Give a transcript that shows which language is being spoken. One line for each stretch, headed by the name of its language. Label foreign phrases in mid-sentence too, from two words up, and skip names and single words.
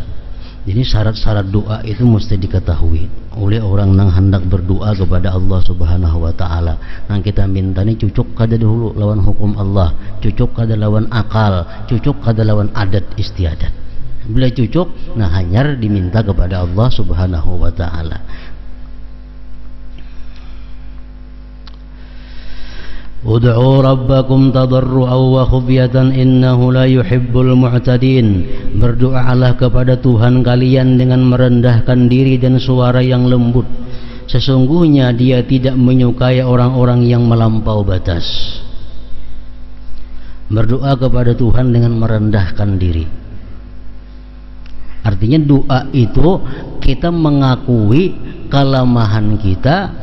Banjar: Jadi syarat-syarat doa itu mesti diketahui oleh orang nang hendak berdoa kepada Allah
Arabic: سبحانه وتعالى.
Banjar: Nang kita minta ini cucuk kada dahulu lawan hukum Allah, cucuk kada lawan akal, cucuk kada lawan adat istiadat. Bila cucuk, nah hanyar diminta kepada Allah
Arabic: سبحانه وتعالى. ادعوا ربكم تضرعا وخفية إنه لا يحب المعتدين.
Indonesian: Berdoalah kepada Tuhan kalian dengan merendahkan diri dan suara yang lembut. Sesungguhnya Dia tidak menyukai orang-orang yang melampau batas. Berdoa kepada Tuhan dengan merendahkan diri. Artinya doa itu kita mengakui kelemahan kita.